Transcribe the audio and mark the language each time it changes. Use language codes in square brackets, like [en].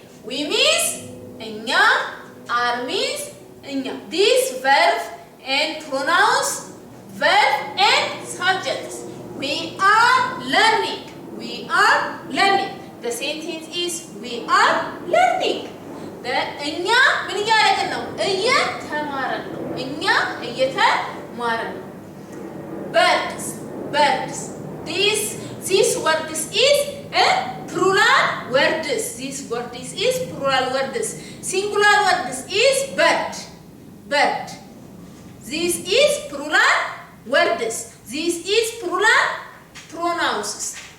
[en] We means እኛ, are means እኛ. This verb and pronouns, verb and subjects. We are learning. We are learning. The sentence is we are learning. [am] እኛ ምን እያደረግን ነው? እየተማርን ነው። እኛ እየተማርን ነው። [en] Birds, birds. This word is plural words. This word is plural words. Singular words is bird, bird. This is plural words. This is plural pronouns.